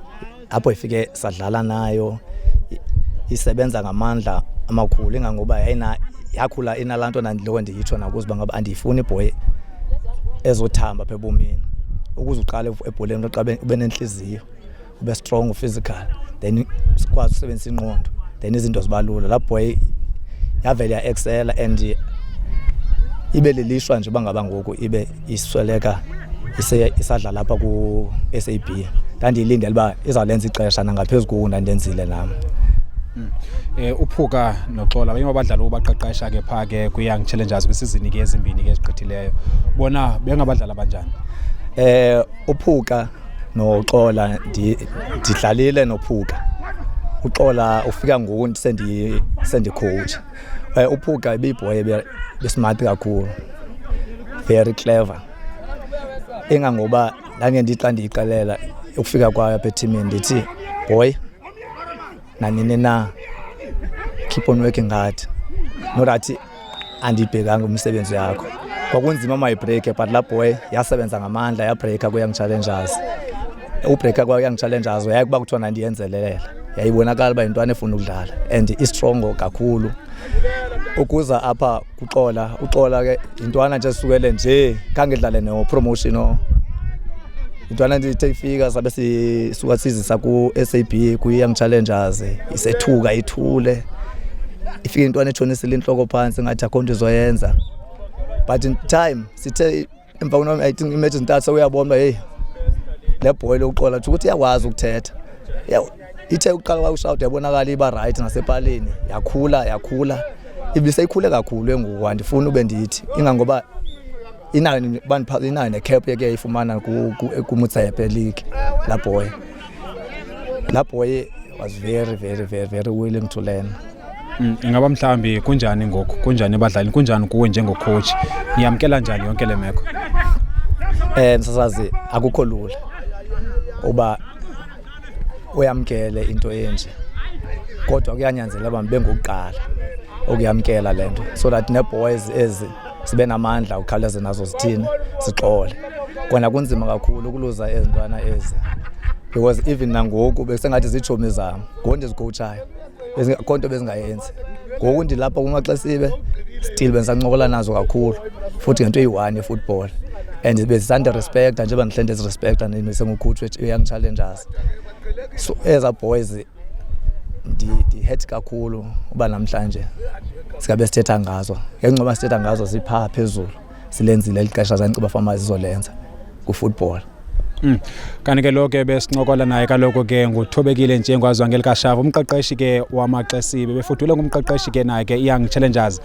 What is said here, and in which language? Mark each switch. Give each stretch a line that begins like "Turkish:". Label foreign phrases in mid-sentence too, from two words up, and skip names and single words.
Xhosa: Apho ifike sadlala nayo isebenza ngamandla amakhulu ingangoba yakhula inalanto nandiloko ndiyitsho nakuziba ngaba andiyifuni ibhoy ezothamba apha ebomini. Ukuze uqale ebholeni uqabe ube nenhliziyo ube
English: strong physical
Xhosa: then sikwazi ukusebenzisa ingqondo then izinto zibalula. La boy yavela ya-excel and ibe lilishwa nje bangaba ngoku ibe isweleka isadlala lapha ku-SAB. Ndandiyilindele uba izawulenza ixesha nangaphezu koku ndandenzile nami. Uphuka noXola abanye abadlali obaqeqesha ke pha ke kwi-Young Challengers kwisizini ke ezimbini ke ezigqithileyo bona bengabadlali abanjani? Uphuka noXola ndidlalile noPhuka. uXola ufika ngoku sendi-coach. Uphuka ibibhoy besmart kakhulu,
English: very clever.
Xhosa: Ingangoba nangendixa ndiyixelela ukufika kwayo apha ethimini ndithi boy nanini na
English: keep on working hard. Not that
Xhosa: andibhekanga umsebenzi yakho. Kwakunzima mayibreak but la boy yasebenza ngamandla yabreaka ku-Young Challengers. Ubreaka kwa-Young Challengers yakuba kuthiwa nandiyenzelela. Yayibonakala uba yintwana efuna ukudlala and istrongo kakhulu. Ukuza apha kuXola, uXola ke intwana nje sukele nje kangedlale no-promotion. Intwana ndithe ifika sabe sisuka sizisa ku-SAB ku-Young Challengers isethuka ithule. Ifika intwana etshonisile inhloko phansi ngathi akho nto izoyenza.
English: But in time
Xhosa: sithe emva kwano
English: I think imagine that
Xhosa: uyabona hey le boy lokuXola ukuthi iyakwazi ukuthetha. Ithe uqala kwakushawuda yabonakala iba right nasepaleni yakhula ibiseyikhule kakhulu engoku andifuni ube ndithi ingangoba inayo necap yake yayifumana ku-Motsepe League.
English: La boy was very willing to learn.
Xhosa: Ingaba mhlambi kunjani ngoku kunjani abadlali kunjani kuwe njengocoach niyamkela njani yonke le meko? Msasazi akukho lula uba uyamkele into enje kodwa kuyanyanzela uba mbe ngokuqala ukuyamkela lento
English: so that
Xhosa: ne-boys ezi sibe namandla ukhawuleze nazo zithini sixole. Kona kunzima kakhulu ukuluza ezintwana ezi
English: because even
Xhosa: nangoku besengathi ziitshomi zam ngoku ndizikowutshayo konto bezingayenzi. Ngoku ndilapha kumaXesibe still bendisancokola nazo kakhulu futhi ngento eyi-1 ye-football and bezisanda respecta njengoba ndihle ndizirespecta ndisengucoach we-Young Challengers. So eza boys ndi-hurt kakhulu uba namhlanje sikabe sithetha ngazo ngenxa sithetha ngazo ziphaa phezulu silenzile lixesha zanciba fama zizolenza ku-football. Kanti ke lo ke besincokola naye kaloku ke nguThobekile Ntshengwazwa ngelikashava umqeqeshi ke wamaXesibe befudule ngumqeqeshi ke naye ke i-Young Challengers.